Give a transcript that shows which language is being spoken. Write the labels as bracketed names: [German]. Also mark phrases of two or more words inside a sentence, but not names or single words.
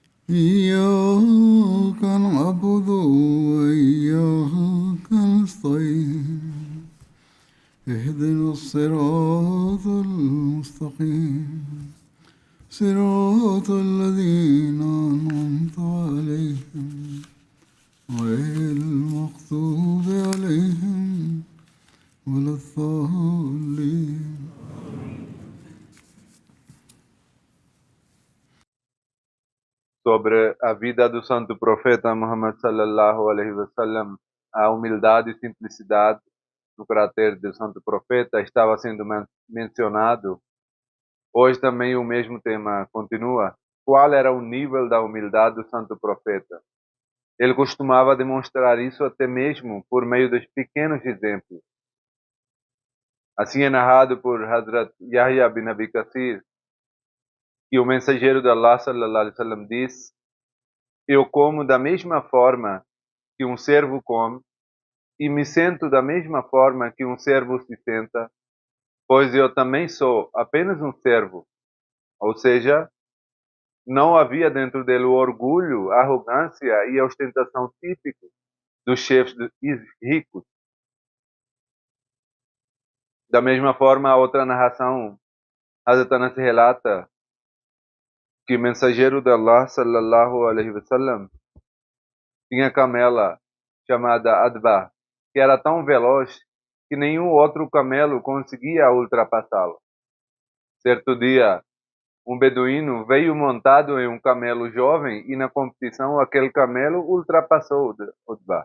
[Arabic] إياك نعبد وإياك نستعين اهدنا الصراط المستقيم صراط الذين أنعمت عليهم غير المغضوب عليهم ولا الضالين. [Portuguese] Sobre a vida do santo profeta Muhammad [Arabic] صلى الله عليه وسلم, [Portuguese] a humildade e simplicidade no caráter do santo profeta estava sendo mencionado. Hoje também o mesmo tema continua. Qual era o nível da humildade do santo profeta? Ele costumava demonstrar isso até mesmo por meio dos pequenos exemplos. Assim é narrado por Hazrat Yahya bin Abi Kathir, que o mensageiro de Allah [Arabic] صلى الله عليه وسلم [Portuguese] disse: eu como da mesma forma que um servo come, e me sento da mesma forma que um servo se senta, pois eu também sou apenas um servo. Ou seja, não havia dentro dele o orgulho, a arrogância e a ostentação típico dos chefes ricos. Da mesma forma, a outra narração, Hazrat Anas relata que o mensageiro de Allah [Arabic] صلى الله عليه وسلم [Portuguese] tinha camela chamada Adba, que era tão veloz que nenhum outro camelo conseguia ultrapassá-lo. Certo dia, um beduíno veio montado em um camelo jovem e na competição aquele camelo ultrapassou Adba.